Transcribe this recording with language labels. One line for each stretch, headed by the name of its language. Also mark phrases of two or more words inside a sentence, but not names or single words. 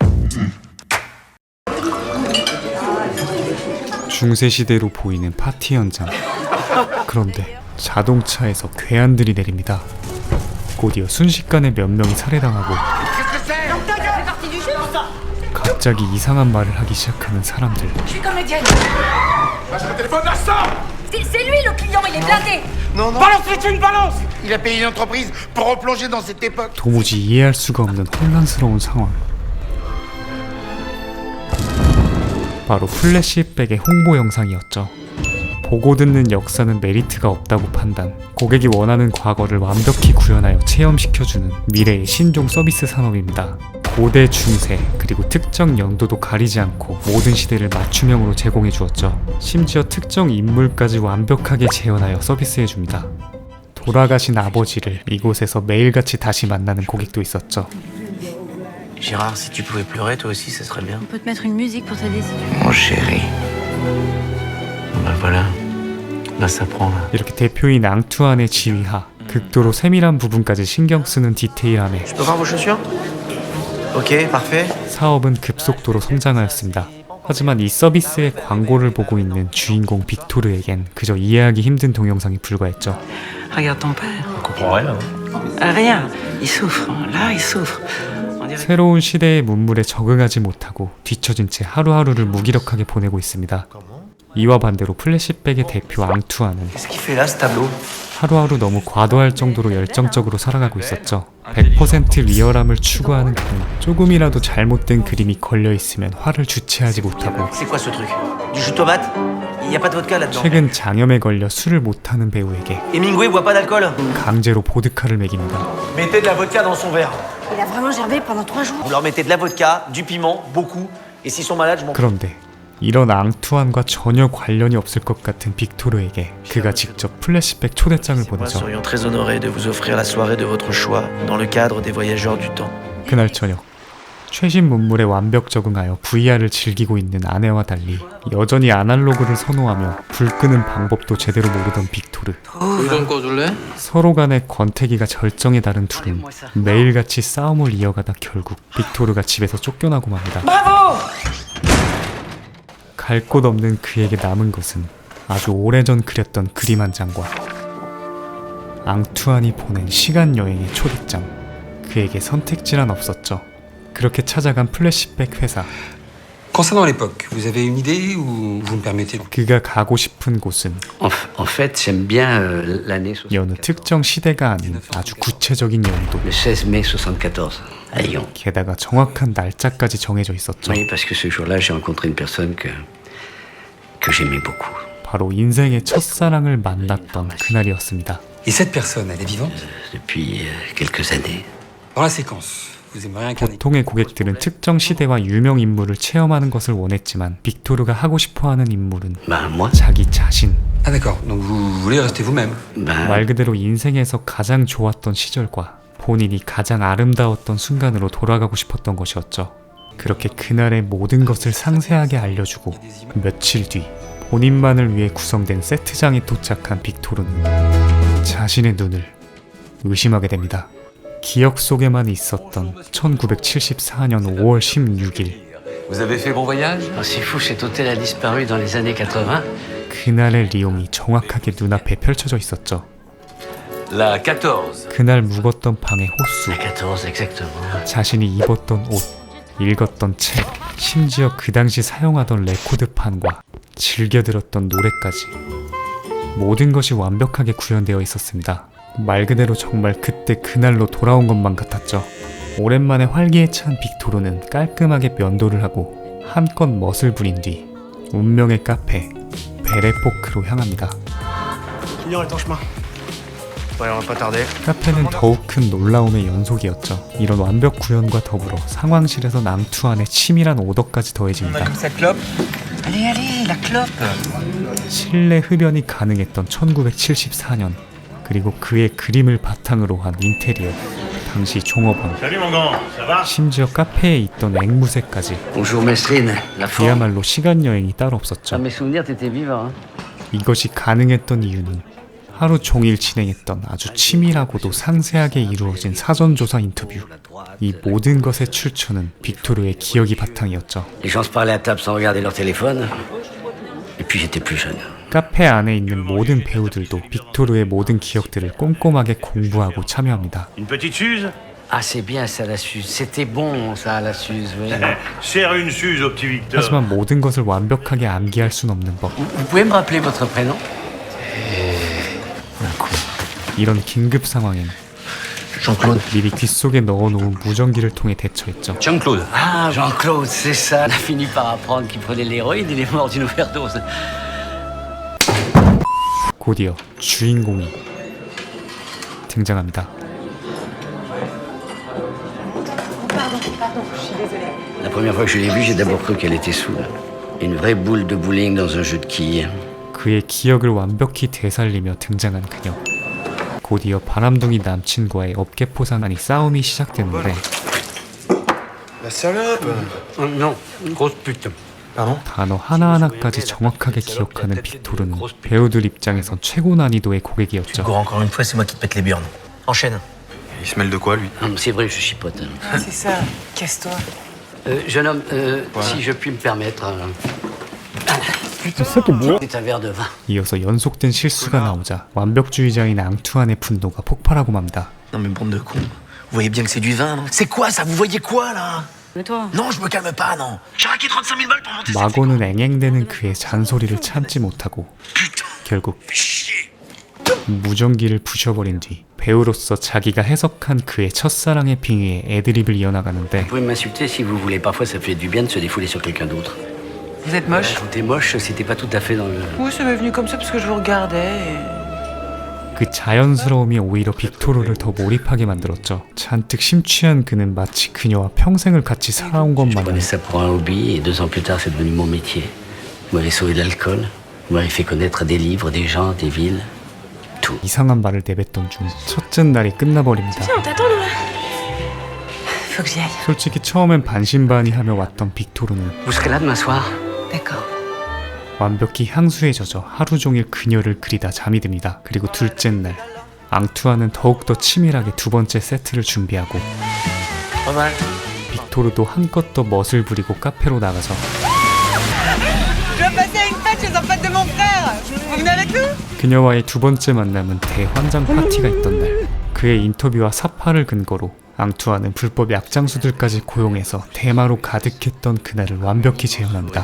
Korean: 중세시대로 보이는 파티 현장. 그런데 자동차에서 괴한들이 내립니다. 곧이어 순식간에 몇 명이 살해당하고 갑자기 이상한 말을 하기 시작하는 사람들.
French: C'est lui le client, il est blindé. Non, non. Balance, tu une balance. Il a payé une entreprise pour replonger dans cette époque.
Korean: 도무지 이해할 수가 없는 혼란스러운 상황. 바로 플래시백의 홍보 영상이었죠. 보고 듣는 역사는 메리트가 없다고 판단. 고객이 원하는 과거를 완벽히 구현하여 체험시켜주는 미래의 신종 서비스 산업입니다. 고대, 중세, 그리고 특정 연도도 가리지 않고 모든 시대를 맞춤형으로 제공해 주었죠. 심지어 특정 인물까지 완벽하게 재현하여 서비스해 줍니다. 돌아가신 아버지를 이곳에서 매일같이 다시 만나는 고객도 있었죠.
French: Gérard, si tu pouvais pleurer toi aussi, ça serait bien. On peut te mettre une musique pour t'aider si tu veux. Mon chéri. Ben voilà. Là, ça prend là.
Korean: 이렇게 대표인 앙투안의 지휘하, 극도로 세밀한 부분까지 신경 쓰는 디테일함에
French: Je peux voir vos chaussures? Ok, parfait.
Korean: 사업은 급속도로 성장하였습니다. 하지만 이 서비스의 광고를 보고 있는 주인공 빅토르에겐 그저 이해하기 힘든 동영상이 불과했죠.
French: Regarde ton père. On comprend rien. Rien. Il souffre. Là, il souffre.
Korean: 새로운 시대의 문물에 적응하지 못하고 뒤처진 채 하루하루를 무기력하게 보내고 있습니다. 이와 반대로 플래시백의 대표 앙투안은
French: Qu'est-ce qu'il fait là, ce tableau?
Korean: 하루하루 너무 과도할 정도로 열정적으로 살아가고 있었죠. 100% 리얼함을 추구하는 그는 조금이라도 잘못된 그림이 걸려있으면 화를 주체하지 못하고
French: C'est quoi ce truc? Du jus de tomate? Il n'y a pas de vodka là-dedans.
Korean: 최근 장염에 걸려 술을 못하는 배우에게
French: Hemingway boit pas d'alcool?
Korean: 강제로 보드카를 먹입니다.
French: Mettez de la vodka dans son verre. Il a vraiment gerbé pendant 3 jours. Vous leur mettez de la vodka, du piment, beaucoup. Et s'ils sont malades, je m'en fous.
Korean: 그런데 이런 앙투안과 전혀 관련이 없을 것 같은 빅토르에게 그가 직접 플래시백 초대장을
French: Moi
Korean: 보내죠.
French: serions très honorés de vous offrir la soirée de votre choix dans le cadre des voyageurs du temps.
Korean: 그날 저녁 최신 문물에 완벽 적응하여 VR을 즐기고 있는 아내와 달리 여전히 아날로그를 선호하며 불 끄는 방법도 제대로 모르던 빅토르. 불 좀 꺼줄래? 서로 간의 권태기가 절정에 다른 둘은 매일같이 싸움을 이어가다 결국 빅토르가 집에서 쫓겨나고 맙니다. 갈 곳 없는 그에게 남은 것은 아주 오래전 그렸던 그림 한 장과 앙투안이 보낸 시간여행의 초대장. 그에게 선택지란 없었죠. 그렇게 찾아간 플래시백 회사.
French: Concernant l'époque, vous avez une idée ou vous me permettez?
Korean: 그가 가고 싶은 곳은
French: En fait, j'aime bien l'année 74.
Korean: 여느 특정 시대가 아닌 아주 구체적인 연도.
French: Le 16 mai 74, à Lyon.
Korean: 게다가 정확한 날짜까지 정해져 있었죠.
French: Oui, parce que ce jour-là, j'ai rencontré une personne que j'aimais beaucoup.
Korean: 바로 인생의 첫사랑을 만났던 그날이었습니다.
French: Et cette personne, elle est vivante? Depuis quelques années. Dans la séquence, vous aimeriez incarner...
Korean: 보통의 고객들은 특정 시대와 유명 인물을 체험하는 것을 원했지만 빅토르가 하고 싶어하는 인물은
French: Bah, moi?
Korean: 자기 자신.
French: Ah d'accord, donc vous voulez rester vous-même? Bah,
Korean: 말 그대로 인생에서 가장 좋았던 시절과 본인이 가장 아름다웠던 순간으로 돌아가고 싶었던 것이었죠. 그렇게 그날의 모든 것을 상세하게 알려주고 며칠 뒤 본인만을 위해 구성된 세트장에 도착한 빅토르는 자신의 눈을 의심하게 됩니다. 기억 속에만 있었던 1974년 5월 16일.
French: Vous avez fait bon voyage? oh, c'est fou, cet hôtel a disparu dans les années 80.
Korean: 그날의 리옹이 정확하게 눈앞에 펼쳐져 있었죠.
French: La 14.
Korean: 그날 묵었던 방의 호수,
French: 14 exactement.
Korean: 자신이 입었던 옷, 읽었던 책, 심지어 그 당시 사용하던 레코드판과 즐겨 들었던 노래까지 모든 것이 완벽하게 구현되어 있었습니다. 말 그대로 정말 그때 그날로 돌아온 것만 같았죠. 오랜만에 활기에 찬 빅토르는 깔끔하게 면도를 하고 한껏 멋을 부린 뒤 운명의 카페 베레포크로 향합니다.
French: Client est en chemin. Ouais, on va pas tarder.
Korean: 카페는 더욱 큰 놀라움의 연속이었죠. 이런 완벽 구현과 더불어 상황실에서 낭투안의 치밀한 오더까지 더해집니다.
French: Comme ça clope. Allez, allez, la clope.
Korean: 실내 흡연이 가능했던 1974년, 그리고 그의 그림을 바탕으로 한 인테리어, 당시 종업원, 심지어 카페에 있던 앵무새까지.
French: Bonjour Mesrine, la forme.
Korean: 그야말로 시간여행이 따로 없었죠.
French: Dans mes souvenirs, t'étais vivant. Hein?
Korean: 이것이 가능했던 이유는 하루 종일 진행했던 아주 치밀하고도 상세하게 이루어진 사전조사 인터뷰. 이 모든 것의 출처는 빅토르의 기억이 바탕이었죠.
French: Les gens se parlaient à table sans regarder leur téléphone. Et puis j'étais plus jeune.
Korean: 카페 안에 있는 모든 배우들도 빅토르의 모든 기억들을 꼼꼼하게 공부하고 참여합니다.
French: Une petite Suze? Ah, c'est bien ça, la Suze. C'était bon, ça, la Suze, oui. Serre une Suze au petit Victor.
Korean: 하지만 모든 것을 완벽하게 암기할 순 없는 법.
French: Vous pouvez me rappeler votre prénom?
Korean: 이런 긴급 상황엔
French: Jean-Claude.
Korean: 미리 귓속에 넣어놓은 무전기를 통해 대처했죠.
French: Jean-Claude. Ah, Jean-Claude, c'est ça. On a fini par apprendre qu'il prenait de l'héroïne, il est mort d'une overdose.
Korean: 곧이어 주인공이 등장합니다.
French: La première fois que je l'ai vue, j'ai d'abord cru qu'elle était saoule. Une vraie boule de bowling dans un jeu de quilles.
Korean: 그의 기억을 완벽히 되살리며 등장한 그녀. 곧이어 바람둥이 남친과의 어깨 포상하니 싸움이 시작되는데
French: La salope. Non, grosse pute. 단어 하나하나까지 정확하게 기억하는 빅토르는 배우들 입장에선 최고 난이도의 고객이었죠. Encore une fois, c'est moi qui te pète les burnes. Enchaîne. Il se mêle de quoi, lui? C'est vrai, je chipote. C'est ça, casse-toi. Jeune homme, si je puis me permettre... C'est un verre de vin.
Korean: 이어서 연속된 실수가 나오자 완벽주의자인 앙투안의 분노가 폭발하고 맙니다.
French: Non mais bande de cons. Vous voyez bien que c'est du vin, non? C'est quoi ça? Vous voyez quoi là? Mais toi, Non, je me calme pas, non. J'ai raqué 35 000 balles pour monter cette
Korean: 마고는 앵앵대는 그의 잔소리를 참지 못하고 결국 무전기를 부셔버린 뒤 배우로서 자기가 해석한 그의 첫사랑의 빙의에 애드립을 이어나가는데
French: Vous pouvez m'insulter si vous voulez. Parfois, ça fait du bien de se défouler sur quelqu'un d'autre. Vous êtes moche? T'es moche, c'était pas tout à fait dans le... Oui, ça m'est venu comme ça parce que je vous regardais.
Korean: 그 자연스러움이 오히려 빅토르를 더 몰입하게 만들었죠. 잔뜩 심취한 그는 마치 그녀와 평생을 같이 살아온 것
French: Je
Korean: 마냥
French: prenais ça pour un hobby et 2 ans plus tard, c'est devenu mon métier. Vous m'avez sauvé de l'alcool. Vous m'avez fait connaître des livres, des gens, des villes. Tout.
Korean: 이상한 말을 내뱉던 중 첫째 날이 끝나버립니다.
French: on t'attend, nous, là. Faut que j'y aille.
Korean: 솔직히 처음엔 반신반의하며 왔던 빅토르는
French: Vous serez là demain soir? D'accord.
Korean: 완벽히 향수에 젖어 하루 종일 그녀를 그리다 잠이 듭니다. 그리고 둘째 날 앙투아는 더욱더 치밀하게 2번째 세트를 준비하고
French: Pas mal.
Korean: 빅토르도 한껏 더 멋을 부리고 카페로 나가서
French: Je dois passer à une fête chez un pote de mon frère. Vous venez avec nous?
Korean: 그녀와의 2번째 만남은 대환장 파티가 있던 날. 그의 인터뷰와 사파를 근거로 앙투아는 불법 약장수들까지 고용해서 대마로 가득했던 그날을 완벽히 재현합니다.